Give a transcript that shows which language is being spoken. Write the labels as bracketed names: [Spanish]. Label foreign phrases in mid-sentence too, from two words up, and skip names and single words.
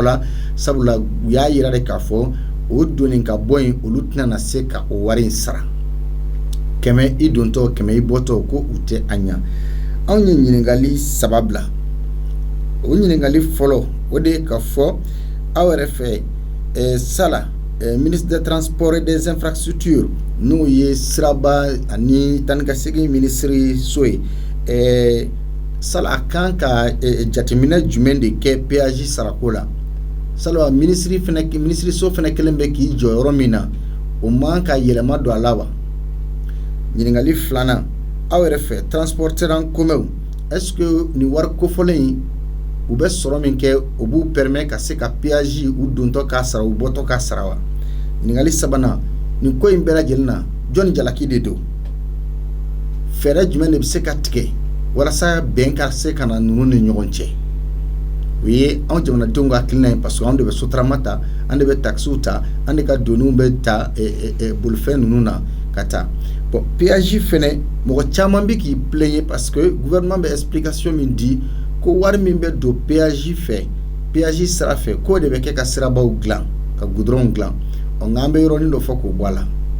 [Bambara] la sabula u y'a yira de k'a fɔ o donni ka bɔ yen olu tɛna se ka o wari in sara kɛmɛ i dontɔ kɛmɛ i bɔtɔ ko u tɛ a ɲa anw ye ɲininkali 3 bila o ɲininkali fɔlɔ o de ye ka fɔ aw yɛrɛ fɛ Sala [French] ministre des transports et des infrastructures [Bambara] n'o ye siraba ani taa ni ka segin ministre so ye Sala a kan ka jateminɛ jumɛn de kɛ péage sarako la Sala ministre so fɛnɛ kelen bɛ k'i jɔ yɔrɔ min na o man ka yɛlɛma don a la wa ɲininkali 2nan aw yɛrɛ fɛ [French] transporteur en commun est-ce que [Bambara] ni wari kofɔlen in u bɛ sɔrɔ min kɛ o b'u permettre ka se ka péage u dontɔ k'a sara u bɔtɔ k'a sara wa ɲininkali 3nan nin ko in bɛɛ lajɛlen na jɔnni jalaki de don fɛɛrɛ jumɛn de bɛ se ka tigɛ walasa bɛn ka se ka na ninnu ni ɲɔgɔn cɛ o ye anw jamanadenw ka hakilina ye [French] parce que [Bambara] anw de bɛ sotarama ta an de bɛ taxiw ta an de ka doniw bɛ ta bolifɛn ninnu na ka taa bon péage fɛnɛ mɔgɔ caman bɛ k'i plaigner [French] parce que [Bambara] gouvernement bɛ explication min di ko wari min bɛ don péage fɛ péage sira fɛ k'o de bɛ kɛ ka sirabaw dilan ka goudron dilan nka an bɛ yɔrɔnin dɔ fɔ k'o bɔ a la